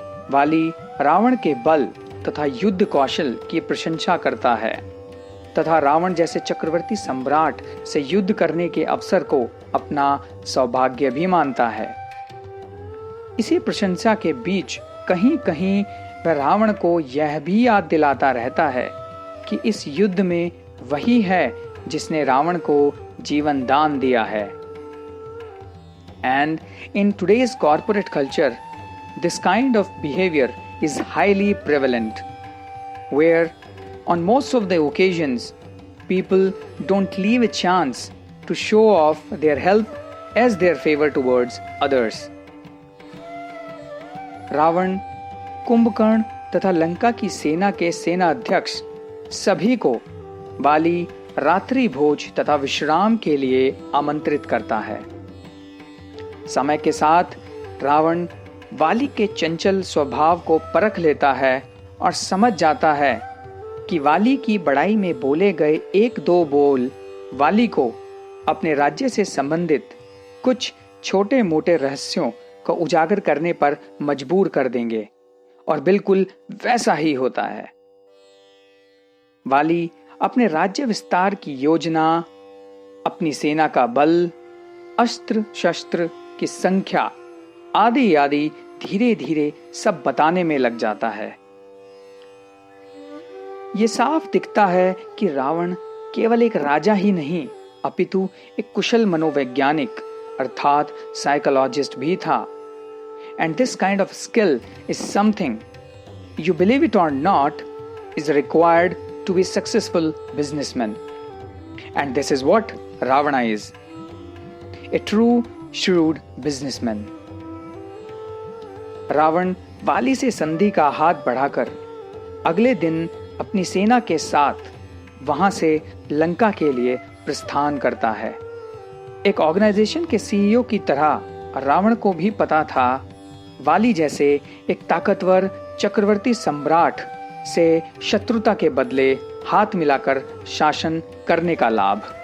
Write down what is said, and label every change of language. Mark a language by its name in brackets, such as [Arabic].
[Hindi] वाली रावण के बल तथा युद्ध कौशल की प्रशंसा करता है तथा रावण जैसे चक्रवर्ती सम्राट से युद्ध करने के अवसर को अपना सौभाग्य भी मानता है। इसी प्रशंसा के बीच कहीं कहीं वह रावण को यह भी याद दिलाता रहता है कि इस युद्ध में वही है जिसने रावण को जीवन दान दिया है। [English] And in today's corporate culture, this kind of behavior is highly prevalent, where on most of the occasions, people don't leave a chance to show off their help as their favor towards others. [Hindi] Ravan, Kumbhakarna तथा लंका की सेना के सेना अध्यक्ष सभी को वाली रात्रि भोज तथा विश्राम के लिए आमंत्रित करता है। समय के साथ रावण वाली के चंचल स्वभाव को परख लेता है और समझ जाता है कि वाली की बड़ाई में बोले गए एक दो बोल वाली को अपने राज्य से संबंधित कुछ छोटे मोटे रहस्यों को उजागर करने पर मजबूर कर देंगे, और बिल्कुल वैसा ही होता है। वाली अपने राज्य विस्तार की योजना, अपनी सेना का बल, अस्त्र शस्त्र की संख्या आदि आदि धीरे धीरे सब बताने में लग जाता है। ये साफ दिखता है कि रावण केवल एक राजा ही नहीं, अपितु एक कुशल मनोवैज्ञानिक अर्थात साइकोलॉजिस्ट भी था। [English] And this kind of skill is something, you believe it or not, is required to be successful businessman. And this is what Ravana is. A true shrewd businessman. [Hindi] Ravan वाली से संधि का हाथ बढ़ाकर अगले दिन अपनी सेना के साथ वहां से लंका के लिए प्रस्थान करता है। एक ऑर्गेनाइजेशन के सीईओ की तरह रावण को भी पता था वाली जैसे एक ताकतवर चक्रवर्ती सम्राट से शत्रुता के बदले हाथ मिलाकर शासन करने का लाभ।